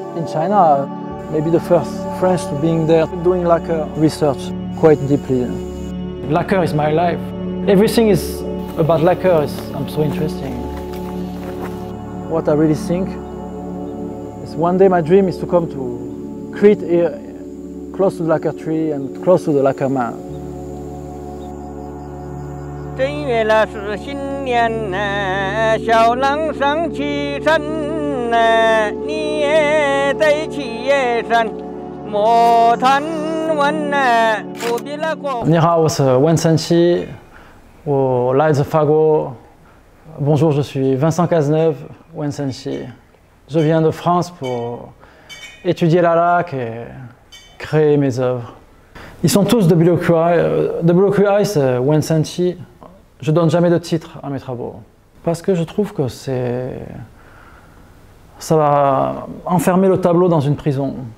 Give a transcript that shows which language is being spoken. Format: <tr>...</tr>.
<en>China, maybe the first French to being there, doing lacquer research quite deeply. Lacquer is my life. Everything is about lacquer. I'm so interesting. What I really think is one day my dream is to come to Crete here, close to the lacquer tree and close to the lacquer man.</en> <zh>正月了是新年呐，小郎上启程呐，你也在七叶山，莫贪玩呐，不必那过。你好，我是文森漆，我来自法国。</zh> <fr>Bonjour, je suis Vincent Cazeneuve, Wensenchi. Je viens de France pour étudier la laque et créer mes œuvres. Ils sont tous de WQI. WQI, c'est Wensenchi. Je donne jamais de titre à mes travaux parce que je trouve que ça va enfermer le tableau dans une prison.</fr>